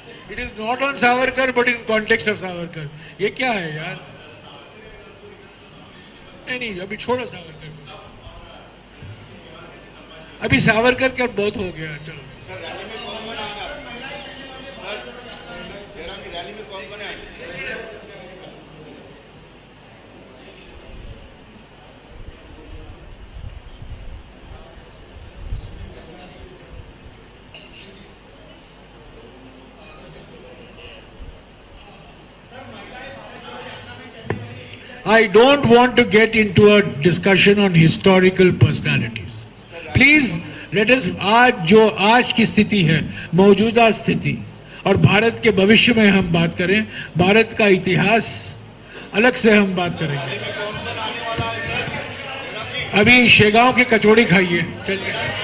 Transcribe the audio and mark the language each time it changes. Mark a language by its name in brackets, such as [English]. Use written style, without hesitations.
[English] It is not on Savarkar, but in context of Savarkar. [Hindi] ये क्या है यार? नहीं, अभी छोड़ो सावरकर को. अभी सावरकर का बहुत हो गया. चलो. सर, रैली में कौन कौन आएगा? सर, जयराम की रैली में कौन कौन आएगा? [English] I don't want to get into a discussion on historical personalities. Please let us [Hindi] आज की स्थिति है, मौजूदा स्थिति और भारत के भविष्य में हम बात करें. भारत का इतिहास अलग से हम बात करेंगे. अभी शेगांव की कचौड़ी खाइए. चलिए.